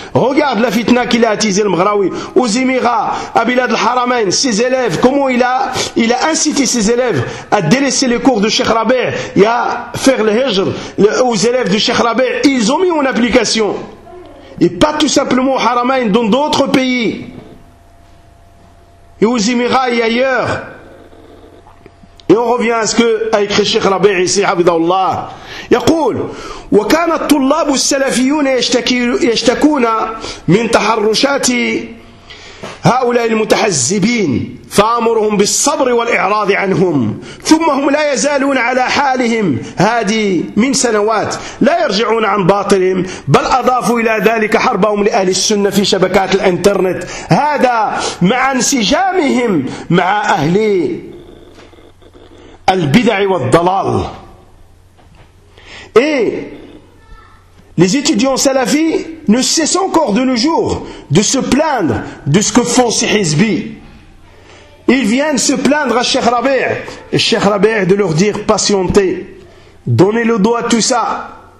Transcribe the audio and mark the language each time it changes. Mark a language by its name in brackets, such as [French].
[French] Regarde la fitna qu'il a attisé le Mghraoui. Aux Émirats, à Bilad al-Haramain, ses élèves, comment il a incité ses élèves à délaisser les cours de Cheikh Rabi' et à faire le hijr aux élèves de Cheikh Rabi'. Ils ont mis en application. Et pas tout simplement au Haramain, dans d'autres pays. Et aux Émirats et ailleurs. Et on revient à ce que a écrit Cheikh Rabi' ici, Habidallah. [Arabic] يقول وكان الطلاب السلفيون يشتكون من تحرشات هؤلاء المتحزبين فأمرهم بالصبر والإعراض عنهم ثم هم لا يزالون على حالهم هذه من سنوات لا يرجعون عن باطلهم بل أضافوا إلى ذلك حربهم لأهل السنة في شبكات الإنترنت هذا مع انسجامهم مع أهل البدع والضلال. [French] Et les étudiants salafis ne cessent encore de nos jours de se plaindre de ce que font ces Hizbi. Ils viennent se plaindre à Cheikh Rabi', et Cheikh Rabi' de leur dire patientez, donnez le doigt à tout ça.